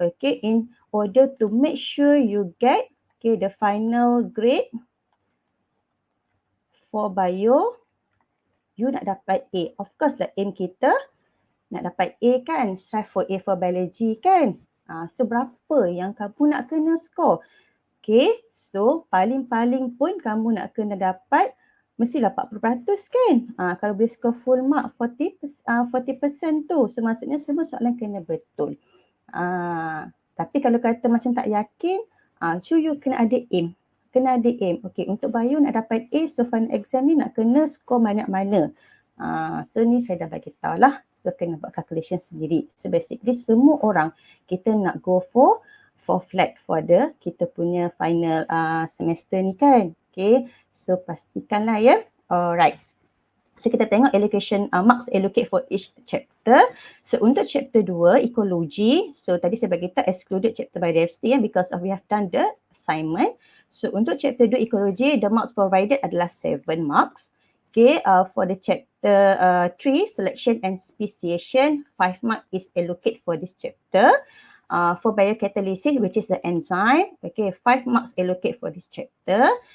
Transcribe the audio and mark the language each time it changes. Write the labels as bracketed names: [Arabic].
[English] In order to make sure you get the final grade for bio, you [Malay] nak dapat A. [English] Of course lah, aim [Malay] kita nak dapat A kan, [English] strive for A for biology kan. [Malay] So berapa yang kamu nak kena score? So paling-paling pun kamu nak kena dapat mestilah 40% kan. Kalau boleh score full mark 40% tu. So maksudnya semua soalan kena betul. Tapi kalau kata macam tak yakin, you kena ada aim. Untuk bio nak dapat A, so final exam ni nak kena score banyak mana. So ni saya dah bagi tahu lah. So kena buat calculation sendiri. So basically semua orang kita nak [English] go for flat for the [Malay] kita punya final semester ni kan. So pastikanlah ya. [English] Alright. So [Malay] kita tengok [English] allocation marks allocate for each chapter. So untuk chapter 2 ekologi, so [Malay] tadi saya bagi tahu [English] excluded chapter biodiversity because we have done the assignment. So untuk chapter 2 ekologi, the marks provided adalah 7 marks. For the chapter 3 selection and speciation, 5 marks is allocated for this chapter. For biocatalysis, which is the enzyme, 5 marks allocated for this chapter.